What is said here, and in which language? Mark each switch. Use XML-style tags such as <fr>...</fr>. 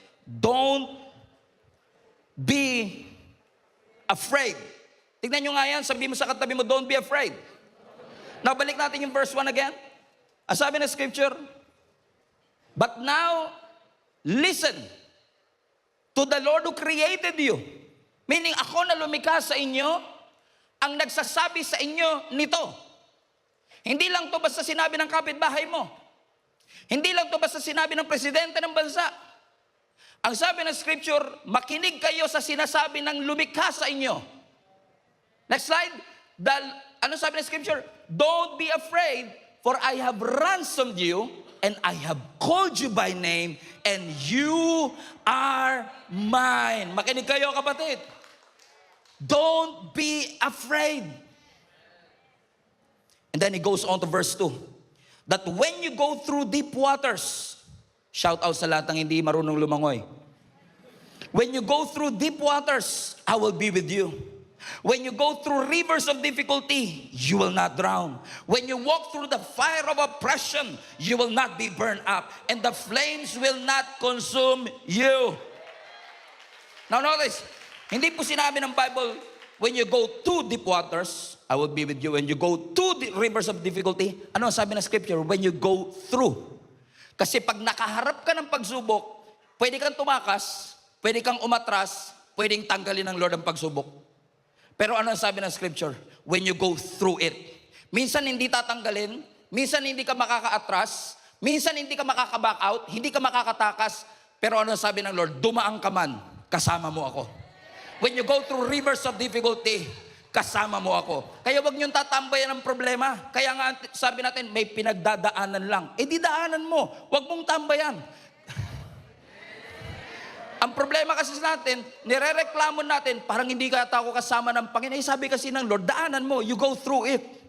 <en>Don't be afraid.</en> <tl>Tignan nyo nga yan, sabi mo sa katabi mo,</tl> <en>don't be afraid. Now,</en> <tl>balik natin yung</tl> <en>verse 1 again.</en> <tl>Ang sabi ng scripture,</tl> <en>but now, listen to the Lord who created you.</en> <tl>Meaning, ako na lumikha sa inyo, ang nagsasabi sa inyo nito. Hindi lang to basta sinabi ng kapitbahay mo. Hindi lang to basta sinabi ng presidente ng bansa. Ang sabi ng scripture, makinig kayo sa sinasabi ng lumikha sa inyo.</tl> <en>Next slide.</en> <tl>Ano sabi ng scripture?</tl> <en>Don't be afraid, for I have ransomed you, and I have called you by name, and you are mine.</en> <tl>Makinig kayo, kapatid.</tl> <en>Don't be afraid. And then he goes on to verse 2. That when you go through deep waters, shout out</en> <tl>sa lahat ng hindi marunong lumangoy.</tl> <en>When you go through deep waters, I will be with you. When you go through rivers of difficulty, you will not drown. When you walk through the fire of oppression, you will not be burned up, and the flames will not consume you. Now notice,</en> <tl>hindi po sinabi ng Bible,</tl> <en>when you go to deep waters, I will be with you. When you go to the rivers of difficulty,</en> <tl>ano ang sabi ng scripture?</tl> <en>When you go through.</en> <tl>Kasi pag nakaharap ka ng pagsubok, pwede kang tumakas, pwede kang umatras, pwedeng tanggalin ng Lord ang pagsubok. Pero ano ang sabi ng scripture?</tl> <en>When you go through it.</en> <tl>Minsan hindi tatanggalin, minsan hindi ka makaka-atras, minsan hindi ka makaka-back out, hindi ka makakatakas, pero ano ang sabi ng Lord? Dumaan ka man, kasama mo ako.</tl> <en>When you go through rivers of difficulty,</en> <tl>kasama mo ako. Kaya wag niyong tatambayan ng problema. Kaya nga sabi natin, may pinagdadaanan lang. Eh di daanan mo, wag mong tambayan. Ang problema kasi natin, nirereklamo natin, parang hindi ka ako kasama ng Panginoon. Eh, sabi kasi ng Lord, daanan mo,</tl> <en>you go through it.</en>